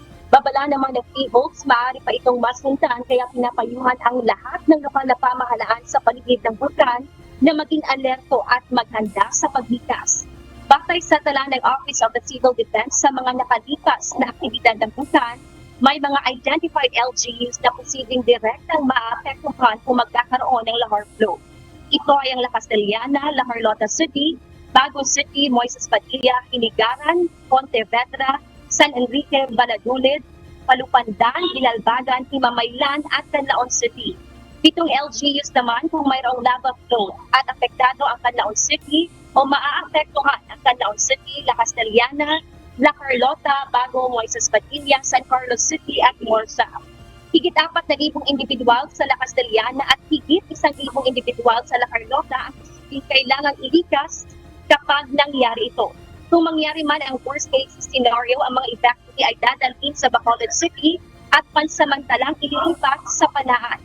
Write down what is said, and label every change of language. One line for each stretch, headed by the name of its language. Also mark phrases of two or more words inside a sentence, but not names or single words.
Filipino: Babala naman ng PHIVOLCS, maaari pa itong masundan kaya pinapayuhan ang lahat ng lokal na pamahalaan sa paligid ng bulkan na maging alerto at maghanda sa paglikas. Batay sa tala ng Office of the Civil Defense sa mga nakalipas na aktibidad ng bulkan, may mga
English: identified LGUs
Filipino: na posibleng direktang maapektuhan kung magkakaroon ng
English: lahar flow.
Filipino: Ito ay ang La Castellana, La Carlota City, Bago City, Moises Padilla, Hinigaran, Pontevedra, San Enrique, Valladolid, Palupandan, Ilalbagan, Himamaylan at Canlaon City. 7 LGUs naman kung mayroong
English: lava flow
Filipino: at apektado ang Canlaon City o maaapektuhan ang Canlaon City, La Castellana, La Carlota, Bago, Moises Padilla, San Carlos City at Morsa. Higit 4,000 individual sa La Castellana at higit 1,000 individual sa La Carlota ang kailangang ilikas kapag nangyari ito. Kung mangyari man ang
English: worst case scenario,
Filipino: ang mga evacuee ay dadalhin sa Bacolod City at pansamantalang ililipat sa Panaan.